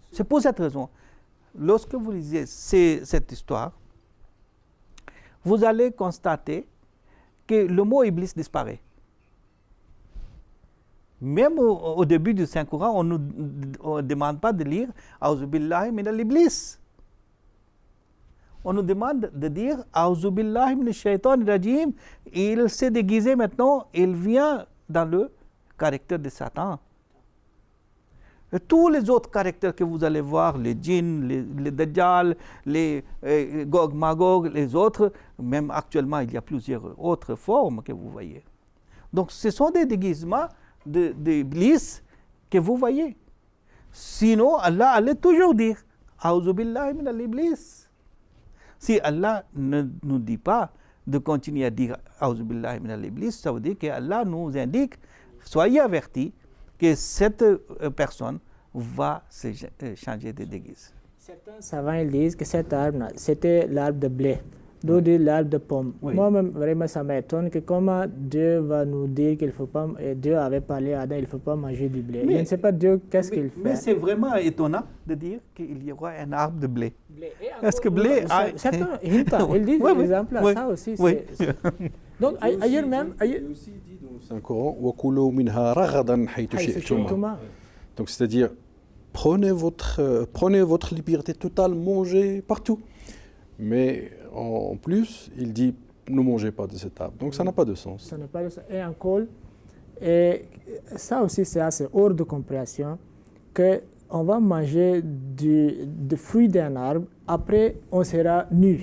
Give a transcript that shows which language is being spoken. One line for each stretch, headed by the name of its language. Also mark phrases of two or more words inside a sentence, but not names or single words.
French: C'est pour cette raison. Lorsque vous lisez cette histoire, vous allez constater que le mot Iblis disparaît. Même au début du Saint-Coran, on ne demande pas de lire «
Arabic: أعوذ بالله من إبليس ».
French: On nous demande de dire «
Arabic: أعوذ بالله من الشيطان الرجيم ».
French: Il s'est déguisé maintenant, il vient dans le caractère de Satan. Et tous les autres caractères que vous allez voir, les djinns, les dajjal, les Gog Magog, les autres, même actuellement il y a plusieurs autres formes que vous voyez. Donc ce sont des déguisements d'Iblis que vous voyez. Sinon, Allah allait toujours dire
Arabic: أعوذ بالله من إبليس.
French: Si Allah ne nous dit pas de continuer à dire
Arabic: أعوذ بالله من إبليس,
French: ça veut dire qu'Allah nous indique, soyez avertis, que cette personne va se changer de déguise. Certains savants ils disent que cet arbre, c'était l'arbre de blé. D'autres disent l'arbre de pomme. Oui. Moi-même, vraiment, ça m'étonne que comment Dieu va nous dire qu'il ne faut pas, et Dieu avait parlé à Adam, il ne faut pas manger du blé. Je ne sais pas Dieu, qu'est-ce qu'il fait. Mais c'est vraiment étonnant de dire qu'il y aura un arbre de blé. Est-ce que blé a... Certains, ils disent, par exemple, ça aussi. Donc, ailleurs même... Il est aussi dit dans le Saint-Coran,
Arabic: وَكُلُوا مِنْهَا رَغَدًا حَيْثُ شِئْتُمْ.
French: Donc, c'est-à-dire, prenez votre liberté totale, mangez partout. Mais en plus, il dit, ne mangez pas de cet arbre. Donc, ça n'a pas de sens. Ça n'a pas de sens. Et encore, et ça aussi, c'est assez hors de compréhension, qu'on va manger des fruits d'un arbre, après, on sera nu.